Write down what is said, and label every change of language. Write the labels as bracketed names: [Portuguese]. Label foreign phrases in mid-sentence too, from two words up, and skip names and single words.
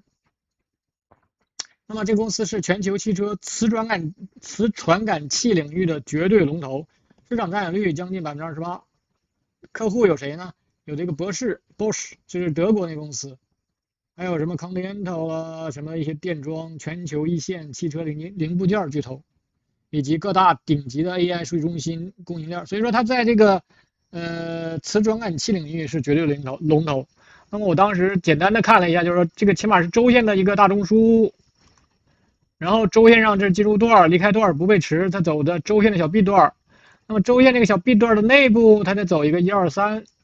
[Chinese] 那麼這公司是全球汽車磁傳感器領域的絕對龍頭，市場占有率將近28%。客戶有誰呢？有這個Bosch，就是德國那公司，還有什麼 Continental 啊，什麼一些電裝全球一線汽車零部件巨頭，以及各大頂級的 AI 數據中心供應鏈。所以說它在這個瓷砖暗器領域是绝对龙頭。那么我当时简单的看了一下，就是说这个起碼是周線的一個大中樞，然後周線上這是進入段，離開段不背馳，它走的周線的小 B 段。那麼周線這個小 B 段的內部，它得走一個123。